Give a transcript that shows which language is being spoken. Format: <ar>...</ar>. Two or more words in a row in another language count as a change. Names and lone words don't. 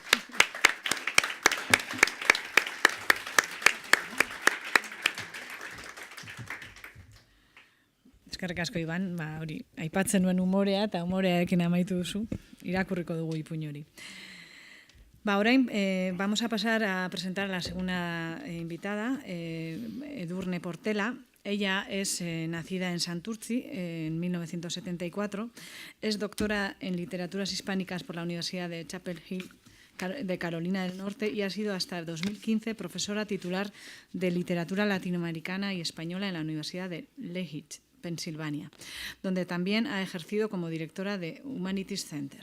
<eu>Eskerrik asko, Iban, hori, aipatzen nuen umorea eta umorearekin amaitu duzu, irakurriko dugu ipuin hori. Orain,</eu> <es>vamos a pasar a presentar a la segunda invitada, Edurne Portela. Ella es nacida en Santurtzi en 1974, es doctora en Literaturas Hispánicas por la Universidad de Chapel Hill de Carolina del Norte y ha sido hasta el 2015 profesora titular de Literatura Latinoamericana y Española en la Universidad de Lehigh, Pensilvania, donde también ha ejercido como directora de Humanities Center.</es>